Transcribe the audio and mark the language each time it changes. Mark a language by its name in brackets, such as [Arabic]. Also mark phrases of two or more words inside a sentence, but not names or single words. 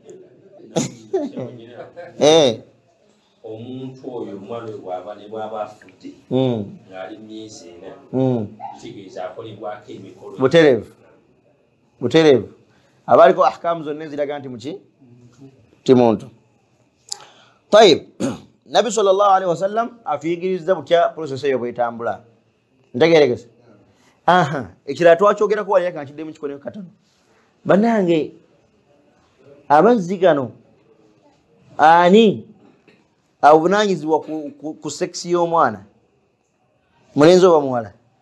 [Ganda] omuntu oyo omwana bw'aba ne bw'aba afudde ng'ali myezi 4 kitegeeza akolebwako emikolo butereevu abaliko ahkamu zonna eziraga nti muki ti muntu. Tayib Nabi [Arabic] صلى الله عليه وسلم [Ganda] atuyigiriza butya process eyo bwetambula. Ntegeregese ekirala twakyogerako wali ka nkiddemu kikoleyo katono. Bannange amazzi gano ani avunanyizibwa ku seksi y'omwana mulenzi oba muwala?